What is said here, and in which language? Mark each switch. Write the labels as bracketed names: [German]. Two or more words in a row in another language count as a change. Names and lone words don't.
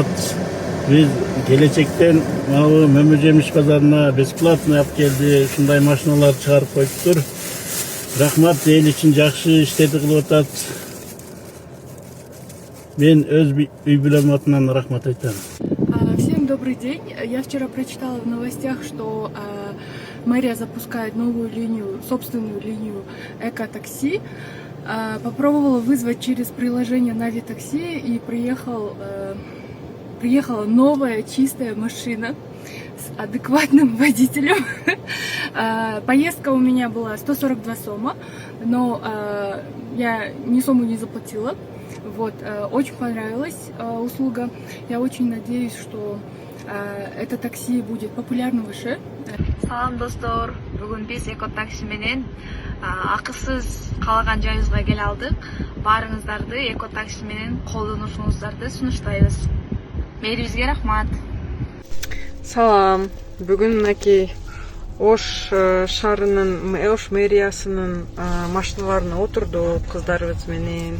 [Kyrgyz] Биз келечектен Мөмө Жемиш базарына бесплатно алып келди. Ушундай машиналар чыгарып коюптур. Рахмат, эл үчүн жакшы иштерди кылып атат. Мен өз үй бүлөм атынан рахмат айтам. [Russian] Всем добрый день. Я вчера прочитала в новостях, что мэрия запускает новую линию, собственную линию эко-такси. Попробовала вызвать через приложение Нави Такси и приехала новая чистая машина с адекватным водителем. Поездка у меня была 142 сома, но я ни сому не заплатила. Вот, очень понравилась услуга. Я очень надеюсь, что это такси будет популярно выше. [Kyrgyz] Салам достор, бүгүн биз эко такси менен акысыз каалаган жайыбызга келе алдык. Баарыңыздарды эко такси менен колдонушуңуздарды сунуштайбыз. Мэрибизге рахмат. Салам. Бүгүн мынакей Ош шаарынын, Ош мэриясынын машиналарына отурдук кыздарыбыз менен.